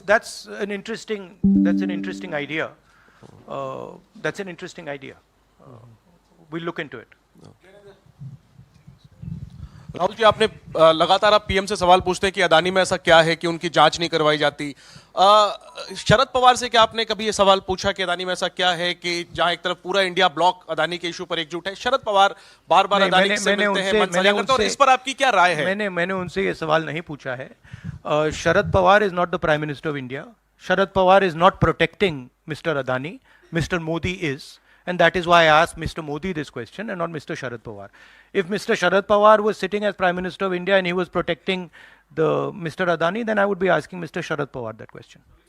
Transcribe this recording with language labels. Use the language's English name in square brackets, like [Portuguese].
[English] That's an interesting idea. That's an interesting idea. We'll look into it. [Hindi] Rahul ji, आपने लगातार आप PM से सवाल पूछते हैं कि अदानी में ऐसा क्या है कि उनकी जांच नहीं करवाई जाती। शरद पवार से क्या आपने कभी ये सवाल पूछा कि अदानी में ऐसा क्या है कि जहां एक तरफ पूरा इंडिया ब्लॉक अदानी के इशू पर एकजुट है? शरद पवार बार बार अदानी से मिलते हैं, मनसाया करते हैं, और इस पर आपकी क्या राय है? मैंने उनसे ये सवाल नहीं पूछा है। [English] Sharad Pawar is not the prime minister of India. Sharad Pawar is not protecting mister Adani. Mister Modi is. And that is why I asked Mr. Modi this question and not Mr. Sharad Pawar. If Mr. Sharad Pawar was sitting as Prime Minister of India and he was protecting the Mr. Adani, then I would be asking Mr. Sharad Pawar that question.